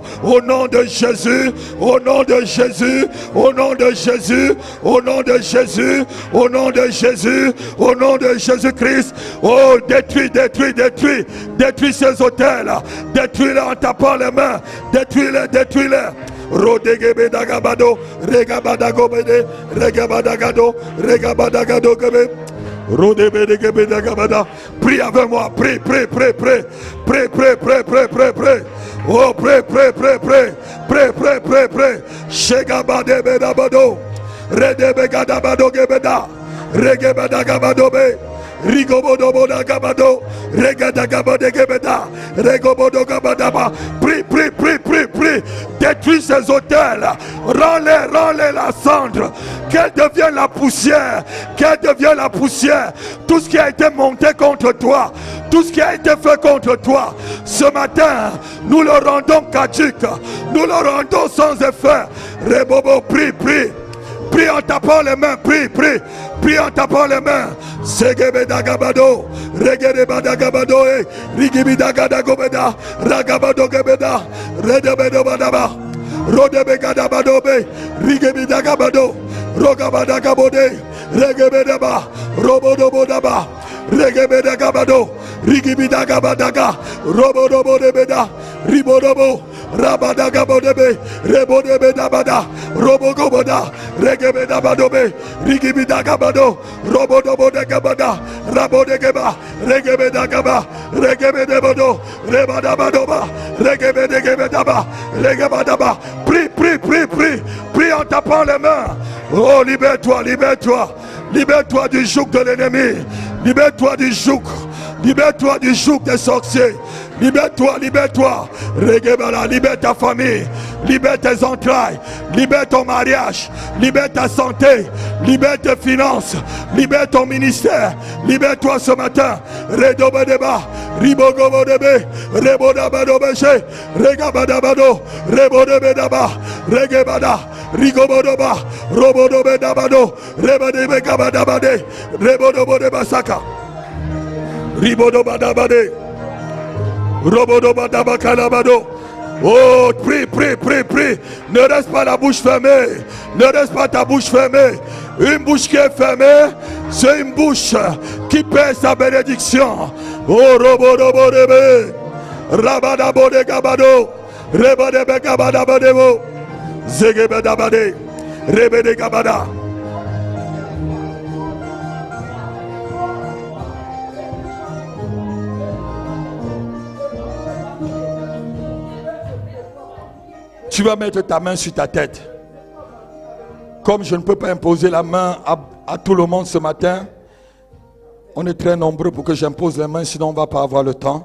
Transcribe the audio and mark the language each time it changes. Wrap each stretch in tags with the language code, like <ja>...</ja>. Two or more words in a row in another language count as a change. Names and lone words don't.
<fr>Au nom de Jésus. Au nom de Jésus. Au nom de Jésus. Au nom de Jésus. Au nom de Jésus. Au nom de Jésus-Christ. Oh, détruis, détruis, détruis. Détruis ces autels. Détruis-les en tapant les mains. Détruis-les, détruis-les. Rodegebe dagabado, regabadagobede, regabadagado, regabadagado gebe. Rodegebe dagabada. Prie avec moi, prie, prie, prie, prie. Prie, prie, prie, prie, prie, prie. Oh, prie, prie, prie, prie. Prie, prie, prie, prie. Shegabadebe dabado. Redebe gadabado gebeda. Regebadagabadobe. Rigobodoboda gabado, regadagabade gebeda, regobodo gabadaba. Prie, prie, prie, prie, prie. Détruis ces hôtels. Rends-les la cendre. Qu'elle devienne la poussière. Qu'elle devienne la poussière. Tout ce qui a été monté contre toi, tout ce qui a été fait contre toi, ce matin, nous le rendons caduque. Nous le rendons sans effet. Rebobo, prie, prie. Prie en tapant les mains, prie, prie. Prie en tapant les mains. Segebedagabado, Regedebadagabado, Rigibidagabada, Ragabado Gebeda, Redebedobadaba, Rodebegadabado, Rigibidagabado, Rogabadagabode, Regebedaba, Robodobodaba, Regebedagabado, Rigibidagabadaga, Robodobodebeda, Ribodobo, Rabadagabodebe, Rebodebedabada, Robogoboda, Regebedabadobe, Rigibidagabado, Robodobodegabada, Rabodegeba, Regebedagaba, Regebedebodo, Rebadabadoba, Regebedegebedaba, Regebadaba. Prie, prie, prie, prie, prie en tapant les mains. Oh, libère-toi, libère-toi, libère-toi du joug de l'ennemi, libère-toi du joug. Libère-toi du joug des sorciers. Libère-toi, libère-toi. Regebala, libère ta famille. Libère tes entrailles. Libère ton mariage. Libère ta santé. Libère tes finances. Libère ton ministère. Libère-toi ce matin. Redobedeba. Ribogobodebe. Rebodabadobeche. Regabadabado. Rebodebedaba. Regebada. Rigobodoba. Robodo bedabado, rebade begabadabade, rebodo bode basaka. Ribodo badabade. Robodo badabakalabado. Oh, prie, prie, prie, prie. Ne reste pas la bouche fermée. Ne reste pas ta bouche fermée. Une bouche qui est fermée, c'est une bouche qui perd sa bénédiction. Oh, robodo bodebe. Rabadabode gabado. Rebade begabadabadebo. Zegebedabade. Rebede gabada. Tu vas mettre ta main sur ta tête. Comme je ne peux pas imposer la main à tout le monde ce matin, on est très nombreux pour que j'impose les mains, sinon on ne va pas avoir le temps.</fr>